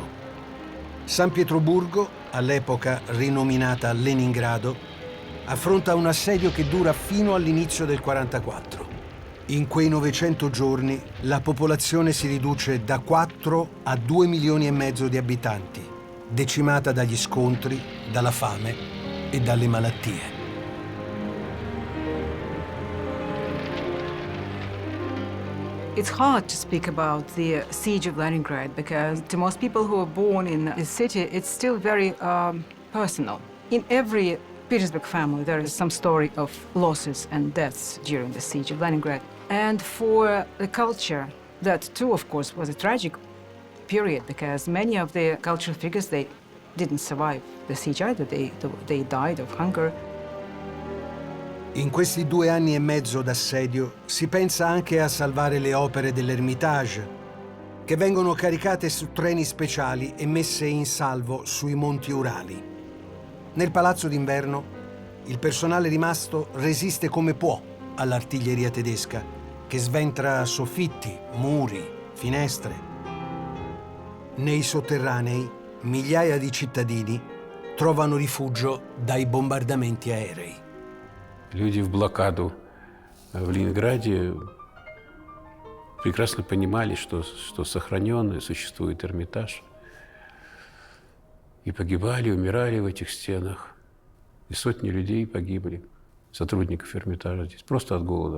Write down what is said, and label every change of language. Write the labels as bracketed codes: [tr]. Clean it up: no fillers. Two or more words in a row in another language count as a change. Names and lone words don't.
[it] San Pietroburgo, all'epoca rinominata Leningrado, affronta un assedio che dura fino all'inizio del 1944. In quei 900 giorni la popolazione si riduce da 4 a 2 milioni e mezzo di abitanti, decimata dagli scontri, dalla fame e dalle malattie. [en] It's hard to speak about the siege of Leningrad because to most people who are born in the city, it's still very personal. In every Petersburg family, there is some story of losses and deaths during the siege of Leningrad. And for the culture, that too, of course, was a tragic period because many of the cultural figures, they didn't survive the siege either. They died of hunger. [it] In questi 2 anni e mezzo d'assedio si pensa anche a salvare le opere dell'Ermitage, che vengono caricate su treni speciali e messe in salvo sui monti Urali. Nel palazzo d'inverno il personale rimasto resiste come può all'artiglieria tedesca, che sventra soffitti, muri, finestre. Nei sotterranei migliaia di cittadini trovano rifugio dai bombardamenti aerei. [ru] Люди в блокаду в Ленинграде прекрасно понимали, что сохранен и существует Эрмитаж. И погибали, умирали в этих стенах. И сотни людей погибли, сотрудников Эрмитажа здесь, просто от голода.